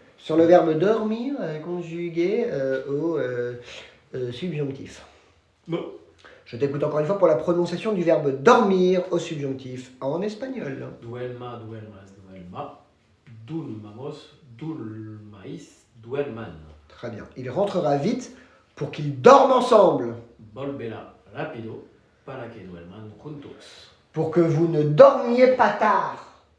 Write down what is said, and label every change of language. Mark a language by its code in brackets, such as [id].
[fr] Sur le verbe dormir, conjugué au subjonctif. Non. Je t'écoute encore une fois pour la prononciation du verbe dormir au subjonctif en espagnol. [es] Duerma, duermas, duerma. Durmamos, durmais, duerman. [fr] Très bien. Il rentrera vite pour qu'ils dorment ensemble. [es] Volverá rápido para que duerman juntos. [fr] Pour que vous ne dormiez pas tard.